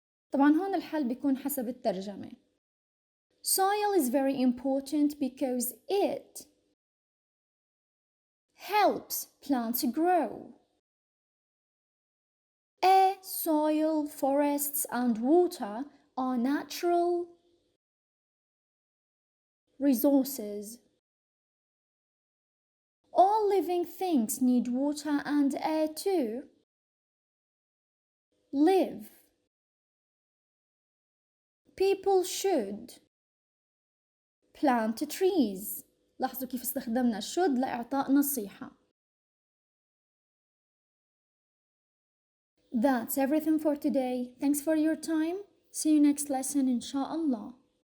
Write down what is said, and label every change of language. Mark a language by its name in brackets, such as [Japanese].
[Arabic] طبعا هون الحل بيكون حسب الترجمة. [English] Soil is very important because it helps plants grow. Air, soil, forests, and water are natural resources. All living things need water and air to live. People should plant trees. [Arabic] لاحظوا كيف استخدمنا should لإعطاء نصيحة. [English] That's everything for today. Thanks for your time. See you next lesson [Arabic] إن شاء الله.